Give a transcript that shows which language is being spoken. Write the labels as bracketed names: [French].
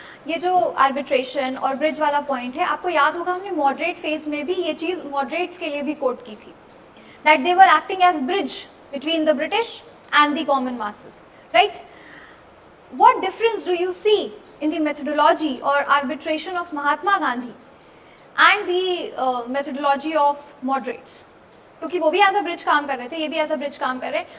[Hindi] ये जो आर्बिट्रेशन और ब्रिज वाला पॉइंट है, आपको याद होगा हमने मॉडरेट फेज में भी ये चीज़ मॉडरेट्स के लिए भी कोट की थी, [English] that they were acting as bridge between the British and the common masses, right? What difference do you see in the methodology or arbitration of Mahatma Gandhi and the methodology of moderates? [Hindi] क्योंकि वो भी [English] as a bridge [Hindi] काम कर रहे थे, ये भी as a bridge काम कर रहे हैं.